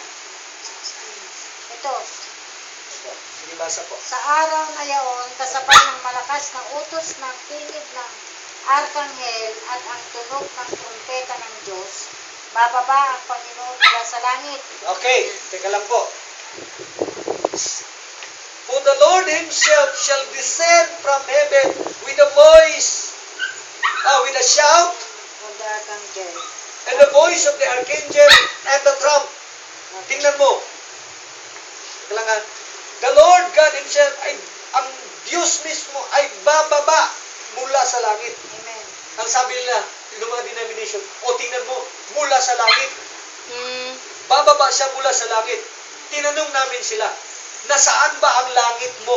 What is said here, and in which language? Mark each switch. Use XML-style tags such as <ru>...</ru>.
<tl>16. Ito, Sige, basa po. sa araw na yaon, kasabay ng malakas na utos ng tinig ng arkanghel at ang tunog ng trumpeta ng Diyos, bababa ang Panginoon mula sa langit. Okay, teka lang po.</tl> <en>For the Lord Himself shall descend from heaven with a voice, with a shout, Of the archangel. and the voice of the archangel and the trump.</en> <tl>Tingnan mo. Teka lang ha.</tl> <en>The Lord God Himself,</en> <tl>ang Diyos mismo ay bababa mula sa langit. Amen. Ang sabi nila, ng mga denomination, tingnan mo, mula sa langit. Bababa siya mula sa langit. Tinanong namin sila, nasaan ba ang langit mo?</tl>